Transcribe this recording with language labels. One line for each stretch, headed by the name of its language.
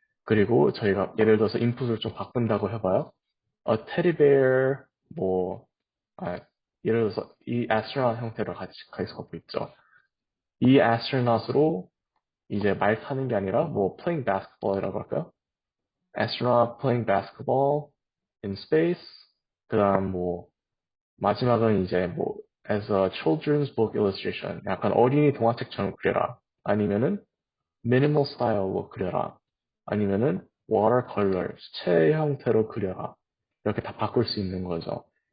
Korean: 그리고 저희가 예를 들어서 인풋을 좀 바꾼다고 해봐요.
English: a teddy bear
Korean: 뭐 아, 예를 들어서 이 astronaut 형태로 같이 갖고 있죠. 이 astronaut으로 이제 말 타는 게 아니라 뭐
English: playing basketball
Korean: 이라고 할까요?
English: astronaut playing basketball in space.
Korean: 그다음 뭐 마지막은 이제 뭐
English: as a children's book illustration
Korean: 약간 어린이 동화책처럼 그려라. 아니면은 minimal style로 그려라. 아니면은 watercolor 수채 형태로 그려라. 이렇게 다 바꿀 수 있는 거죠.